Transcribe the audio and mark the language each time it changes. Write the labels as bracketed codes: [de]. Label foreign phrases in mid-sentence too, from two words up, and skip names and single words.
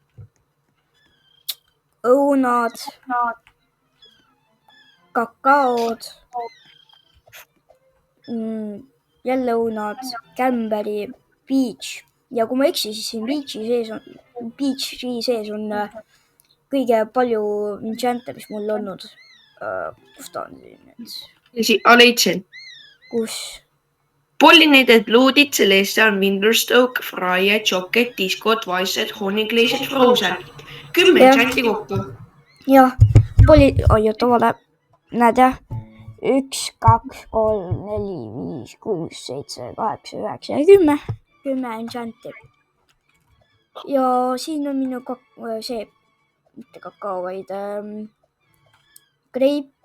[et] õunad, kakaod, jälle õunad, kämberi, peach ja kui ma eksi, siis siin peach'i sees on kõige palju enchant'e, mis mul olnud. Kus ta on siin nüüd? Leidsin. Kus? Pollinated Blooded, Celestial, Winterstoke, Freya, Chocket, Disco, Twisted, Honey Glazed, Frozen. 10 enchant'i kokku. Jah, oota, vale. Näed jah? 1, 2, 3, 4, 5, 6, 7, 8, 9 ja 10. 10 enchant'i. Ja siin on minu see, mitte kakao, vaid grape.